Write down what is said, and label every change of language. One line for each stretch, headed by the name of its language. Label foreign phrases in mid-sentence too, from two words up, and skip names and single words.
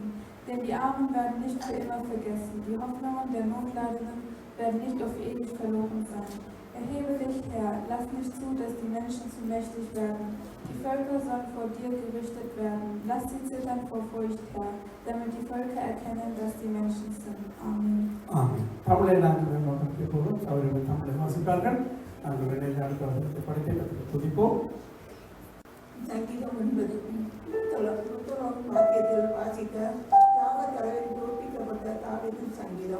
German: Denn die Armen werden nicht für immer vergessen. Die Hoffnungen der Notleidenden werden nicht auf ewig verloren sein. Erhebe dich, Herr, lass nicht zu, dass die Menschen zu mächtig werden. Die Völker sollen vor dir gerichtet werden. Lass sie zittern vor Furcht, Herr, damit die Völker erkennen, dass die Menschen sind. Amen.
Tamil: Amen. தமிழை நாங்கள் போகிறோம். அவர்கள் தமிழை வாசிப்பார்கள். நாங்கள் அடுத்த படித்து துதிப்போம். சங்கீதம் 9 வாக்கியத்தில் வாசிக்க தியாக தலைவரில் தோற்பிக்கப்பட்ட தாவீதின் சங்கீதம்.